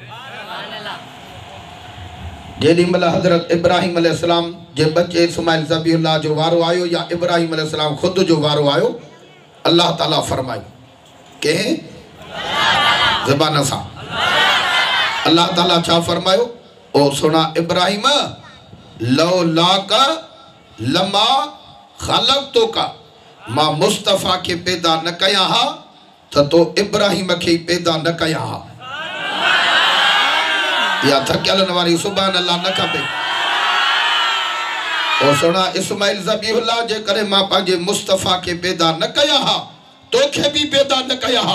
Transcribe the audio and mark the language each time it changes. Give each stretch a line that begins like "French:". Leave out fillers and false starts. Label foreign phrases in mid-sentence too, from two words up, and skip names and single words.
Sindhi: जेॾी महिल हज़रत इब्राहिम अलैहिस्सलाम जे बच्चे इस्माइल ज़बीहुल्लाह जो वारो आयो या इब्राहिम अलैहिस्सलाम ख़ुद जो वारो आयो, अल्लाह ताला फरमायो कंहिं ज़बान सां, अल्लाह ताला छा फरमायो? ओ सुना इब्राहिम,
Arabic: لولاك لما خلقتك,
Sindhi: मां मुस्तफ़ा के पैदा न कया हा त तो इब्राहिम के पैदा न कया हा। या थकियल वारी
Arabic: سبحان الله
Sindhi: न खपे। ओ सुना इस्माइल ज़बीहुल्लाह जे करे मां पंहिंजे मुस्तफ़ा के पैदा न कया हा, तोखे भी पैदा न कया हा।